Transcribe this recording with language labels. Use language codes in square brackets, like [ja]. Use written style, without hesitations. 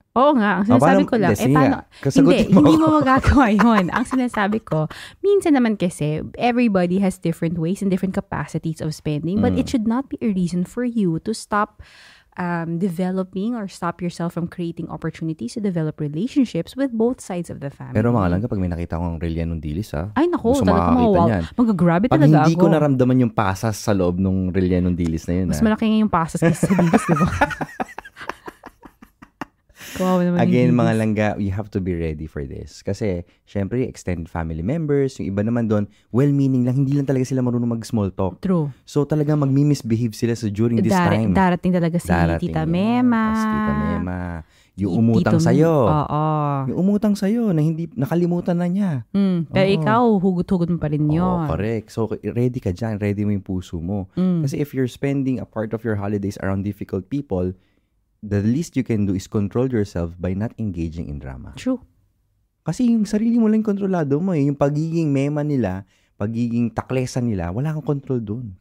[tl] Oo nga, ang sinasabi ko lang, paano, hindi mo magagawa yun. [en] Ang sinasabi ko, minsan naman kasi, everybody has different ways and different capacities of spending, but it should not be a reason for you to stop developing or stop yourself from creating opportunities to develop relationships with both sides of the family. [tl] Pero mga lang kapag may nakita kong rellenong dilis ha. Ay naku, talaga mag-grab talaga ako. Pag hindi ko ako. naramdaman yung pasas sa loob ng rellenong dilis na yun. Mas malaki nga yung pasas kasi sa dilis, di ba? [en] Again, mga langga, you have to be ready for this. [tl] Kasi, syempre, extended family members, yung iba naman doon, well-meaning lang, hindi lang talaga sila marunong mag-small talk. [en] True. [tl] So, talagang mag-misbehave sila during this time. Darating talaga si Tita Mema. Tita Mema. Yung umutang sa'yo. Oo. Yung umutang sa'yo, na hindi, nakalimutan na niya. Pero ikaw, hugot-hugot mo pa rin yun. Correct. So, ready ka dyan. Ready mo yung puso mo. [en] Kasi if you're spending a part of your holidays around difficult people, the least you can do is control yourself by not engaging in drama. True. [tl] Kasi yung sarili mo lang kontrolado mo eh. Yung pagiging mema nila, pagiging taklesan nila, wala kang control doon.